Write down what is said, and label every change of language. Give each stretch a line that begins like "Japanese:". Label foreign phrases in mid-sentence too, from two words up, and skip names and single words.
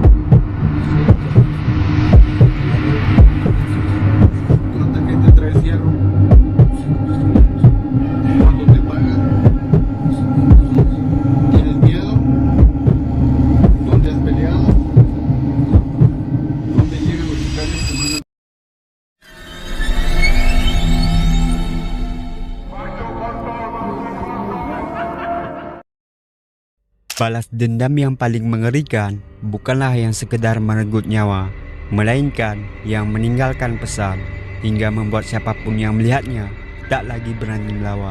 Spanish: ¿Cuánta gente trae fierro? ¿Cuánto te pagan? ¿Tienes miedo? ¿Dónde has peleado? ¿Dónde llegan los sicarios que mandan?
Indonesian: Balas dendam yang paling mengerikan bukanlah yang sekedar merenggut nyawa, melainkan yang meninggalkan pesan hingga membuat siapapun yang melihatnya tak lagi berani melawan.